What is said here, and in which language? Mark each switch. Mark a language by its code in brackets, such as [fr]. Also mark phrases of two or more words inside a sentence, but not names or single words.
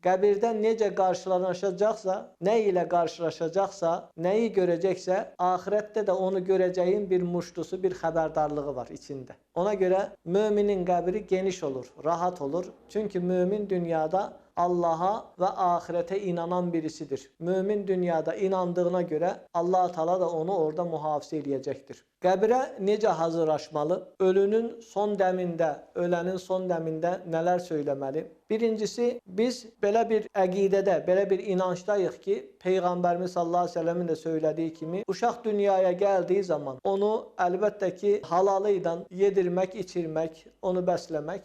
[az] Qəbirdən necə [tr] karşılaşacaksa, ne ile karşılaşacaksa, neyi görecekse, ahirette de onu göreceğin bir muştusu, bir haberdarlığı var içinde. Ona göre müminin [az] qəbri geniş olur, rahat olur. [tr] Çünkü mümin dünyada Allah'a ve ahirete inanan birisidir. Mümin dünyada inandığına göre Allah Teala da onu orada muhafaza edecektir. [az] Qəbrə necə hazırlaşmalı? Ölünün son dəmində, ölənin son dəmində nələr söyləməli? Birincisi, biz belə bir əqidədə, belə bir inancdayıq ki, Peyğəmbərimiz [ar] صلى الله عليه وسلم [az] də söylədiyi kimi, uşaq dünyaya gəldiyi zaman onu əlbəttə ki, halalı ilə yedirmək, içirmək, onu bəsləmək.